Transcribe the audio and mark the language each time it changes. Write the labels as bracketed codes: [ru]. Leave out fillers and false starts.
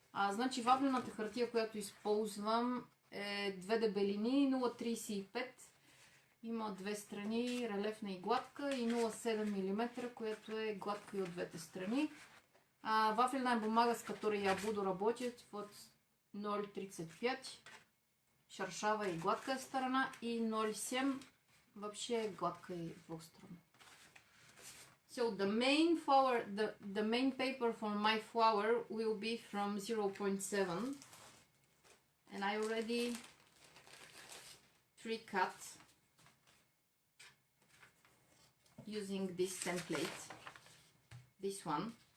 [bg] Значи вафлената хартия, която използвам, е 2 дебелини, 0,35. Има две страни, релефна и гладка, и 0,7 мм, която е гладка и от двете страни. [ru] Вафельная бумага, с которой я буду работать, вот 0,35, шершавая и гладкая сторона, и 0,7 вообще гладкая и двухсторонняя. [en] So the main flower, the main paper for my flower will be from 0.7, and I already pre-cut using this template, this one.